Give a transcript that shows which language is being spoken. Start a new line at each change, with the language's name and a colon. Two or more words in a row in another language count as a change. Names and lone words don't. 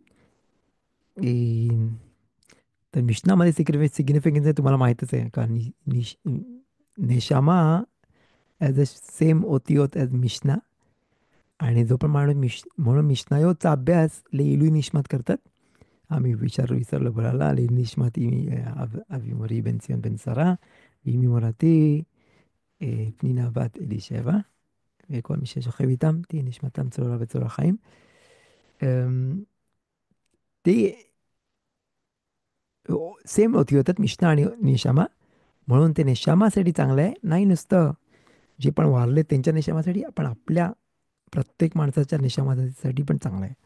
Marathi: तर मिशनामध्ये सिग्निफिकन्स आहे तुम्हाला माहीतच आहे का.
English: Neshama as a same otiyot as Mishna.
Marathi: आणि जो पण माणूस म्हणून मिशनायोचा अभ्यास
Hebrew: לעילוי נשמת
Marathi: करतात. आम्ही विसरलो बोलायला.
Hebrew: לעילוי נשמת אבי מורי בנציון בן שרה אימי מורתי, פנינה בת אלישבע, וכל מי ששוכב איתם, תהיה נשמתם צרורה בצרור החיים.
Marathi: ते सेम होती होतात मिशना आणि निशामा. म्हणून ते निशामासाठी चांगलं आहे, नाही नुसतं जे पण वारले त्यांच्या निशामासाठी, आपण आपल्या प्रत्येक माणसाच्या निशामासाठी पण चांगलं आहे.